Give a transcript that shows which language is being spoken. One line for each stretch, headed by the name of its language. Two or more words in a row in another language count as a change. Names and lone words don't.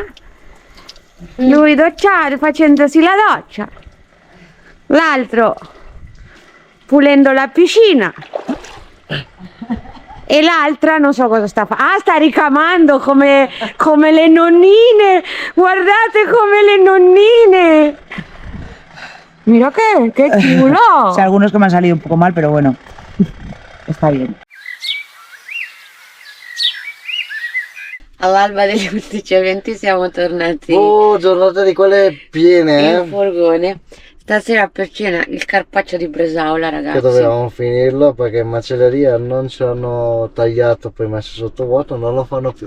Italian: Lui docciare facendosi la doccia. L'altro pulendo la piscina. E l'altra non so cosa sta facendo. Ah, sta ricamando come le nonnine. Guardate come le nonnine.
Spanish: Mira qué chulo. Sí, algunos que me han salido un poco mal, pero bueno, está bien.
Italian: All'alba degli 11 eventi siamo tornati Oh, giornata di quelle piene, in furgone. Stasera per cena il carpaccio di bresaola, ragazzi. Che dovevamo finirlo perché in macelleria non ci hanno tagliato, poi messo sotto vuoto, non lo fanno più.